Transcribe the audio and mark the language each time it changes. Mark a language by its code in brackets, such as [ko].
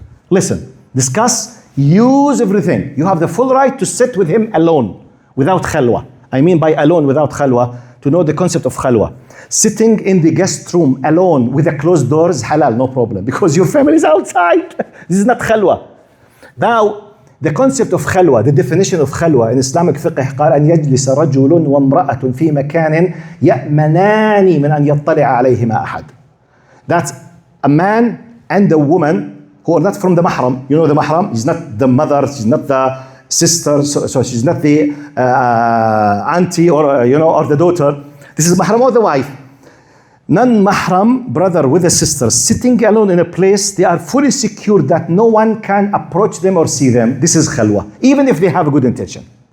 [en] Listen, discuss, use everything. You have the full right to sit with him alone. Without khalwa. I mean by alone without khalwa, to know the concept of khalwa. Sitting in the guest room alone with the closed doors, halal, no problem, because your family is outside. This is not khalwa. Now, the concept of khalwa, the definition of khalwa in Islamic fiqh, [ar] قال أن يجلس رجل وامرأة في مكان يأمنان من أن يطلع عليهما أحد. [en] That's a man and a woman who are not from the mahram. You know the mahram? He's not the mother, she's not the sister, so she's not the auntie or or the daughter. This is mahram or the wife. Non-mahram brother with a sister sitting alone in a place, they are fully secure that no one can approach them or see them. This is khalwa, even if they have a good intention.